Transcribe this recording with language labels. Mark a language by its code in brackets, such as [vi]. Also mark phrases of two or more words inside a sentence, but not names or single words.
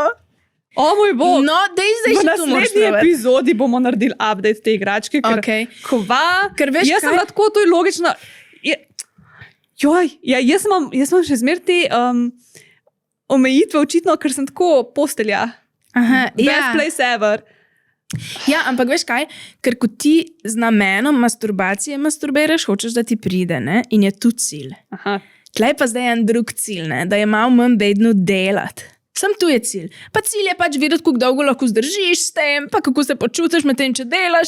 [sl] O moj bog. No, dej zdaj še tu moraš. V naslednji epizodi bomo naredili update te igračke, ker veš, jaz sem bila tako, to je logično. Jaz imam še zmer te omejitve očitno, ker sem tako postelja. [en] Best place ever. [sl] Ja, ampak veš kaj, ker ko ti z namenom masturbacije masturbiraš, hočeš, da ti pride, ne? In je tu cilj. Tlej pa zdaj en drug cilj, ne? Da je malo manj bedno delati. Sam tu je cilj. Pa cilj je pač videti, kako dolgo lahko zdržiš s tem, pa kako se počutiš med tem, če delaš.